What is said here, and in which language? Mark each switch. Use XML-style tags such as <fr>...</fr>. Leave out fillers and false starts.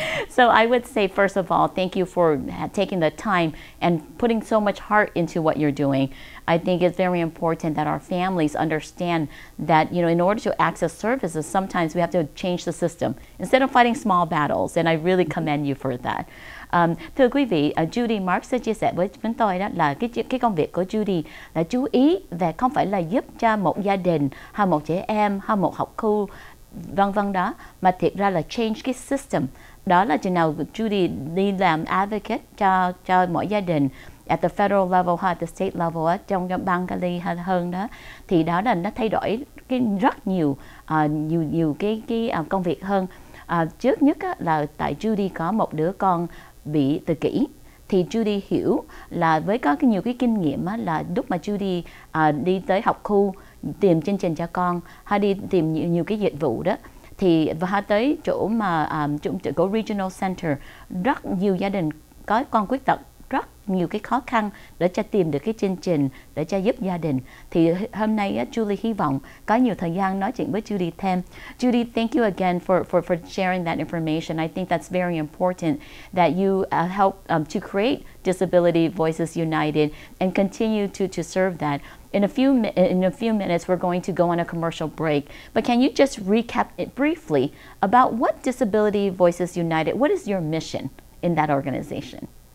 <en>So I would say, first of all, thank you for taking the time and putting so much heart into what you're doing. I think it's very important that our families understand that, in order to access services, sometimes we have to change the system instead of fighting small battles. And I really commend you for that.</en> <vi>Thưa quý vị, Judy Mark sẽ chia sẻ với chúng tôi đó là cái công việc của Judy là chú ý về không phải là giúp cho một gia đình hay một trẻ em hay một học khu vân vân đó, mà thiệt ra là change cái system. Đó là chừng nào Judy đi làm advocate cho mỗi gia đình</vi> <en>at the federal level</en> <vi>hay</vi> <en>at the state level</en> <vi>á, trong bang Cali hay hơn đó, thì đó là nó thay đổi rất nhiều cái công việc hơn. Trước nhất á, là tại Judy có một đứa con bị tự kỷ, thì Judy hiểu là với có nhiều cái kinh nghiệm á, là lúc mà Judy đi tới học khu tìm chương trình cho con hay đi tìm nhiều cái dịch vụ đó, thì và tới chỗ mà của regional center, rất nhiều gia đình có con khuyết tật, rất nhiều cái khó khăn để cho tìm được cái chương trình để cho giúp gia đình. Thì hôm nay Julie hy vọng có nhiều thời gian nói chuyện với Judy thêm.</vi> <en>Judy, thank you again for sharing that information. I think that's very important that you help to create Disability Voices United and continue to serve that. In a few minutes, we're going to go on a commercial break. But can you just recap it briefly about what Disability Voices United, what is your mission in that organization?</en>